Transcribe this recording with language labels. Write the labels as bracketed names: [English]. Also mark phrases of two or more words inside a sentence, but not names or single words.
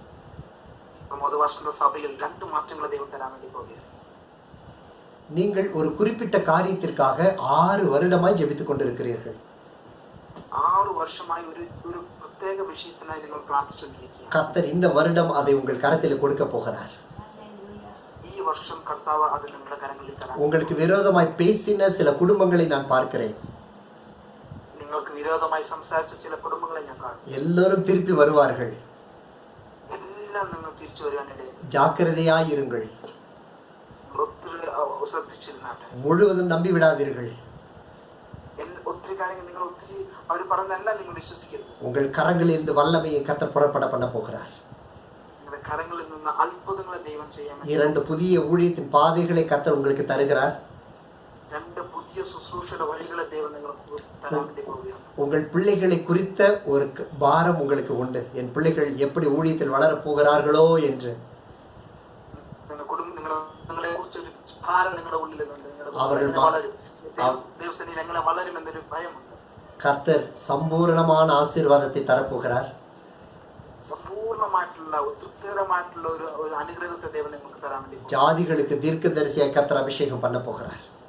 [Tamil] நீங்கள் ஒரு குறிப்பிட்ட காரியத்திற்காக 6 வருடமாய் ஜெபித்துக் கொண்டிருக்கிறீர்கள். 6 வருஷமாய் ஒரு பிரத்யேக விஷயத்தினாய் நீங்கள் பிரார்த்திச்சிருக்கீங்க. கர்த்தர் இந்த வருடம் அதை உங்கள் கரத்தில் கொடுக்க போகிறார். [Malayalam] ഈ വർഷം കർത്താവ് അത് നിങ്ങളുടെ കരങ്ങളിൽ തരാൻ. [Tamil] உங்களுக்கு விரோதமாய் பேசின சில குடும்பங்களை நான் பார்க்கிறேன். [Malayalam] നിങ്ങൾക്ക് വിരോധമായി സംസാരിച്ച ചില കുടുംബങ്ങളെ ഞാൻ കാണുന്നു. [Tamil] எல்லாரும் திருப்பி வருவார்கள். [Malayalam] എല്ലാം നിങ്ങൾ തിരിച്ചു വരാനിടയിൽ [Tamil] ஜாக்கிரதையாய் இருங்கள். [Malayalam] ശ്രദ്ധിച്ചിരുന്നാട്ടെ. [Tamil] முழுவதும் நம்பி விடாதீர்கள். [Malayalam] ഒത്തിരി കാര്യങ്ങൾ നിങ്ങൾ ഒത്തിരി അവർ പറഞ്ഞെല്ലാം നിങ്ങൾ വിശ്വസിക്കരുത്. [Tamil] உங்கள் கரங்களில் இருந்து வல்லமையை கர்த்தர் புறப்பட பண்ண போகிறார். [Malayalam] നിങ്ങളുടെ കരങ്ങളിൽ നിന്ന് അത്ഭുതങ്ങളെ ദൈവം ചെയ്യാൻ. [Tamil] 2 புதிய ஊழியத்தின் பாதைகளை கர்த்தர் உங்களுக்கு தருகிறார். [Malayalam] 2 പുതിയ ശുശ്രൂഷയുടെ വഴികളെ ദൈവം നിങ്ങൾക്ക് തരാൻ വേണ്ടി പോവുകയാണ്. [Tamil] உங்கள் பிள்ளைகளை குறித்த ஒரு பாரம் உங்களுக்கு உண்டு. என் பிள்ளைகள் எப்படி ஊழியத்தில் வளரப் போகிறார்களோ என்று. [Malayalam] നിങ്ങളെ കുറിച്ച് ഒരു ഭാരം നിങ്ങളുടെ ഉള്ളിലുണ്ട്. [Tamil] கர்த்தர் சம்பூர்ணமான ஆசீர்வாதத்தை தரப்போகிறார். ஜாதிகளுக்கு தீர்க்கதரிசியாய் கர்த்தர் அபிஷேகம் பண்ண போகிறார்.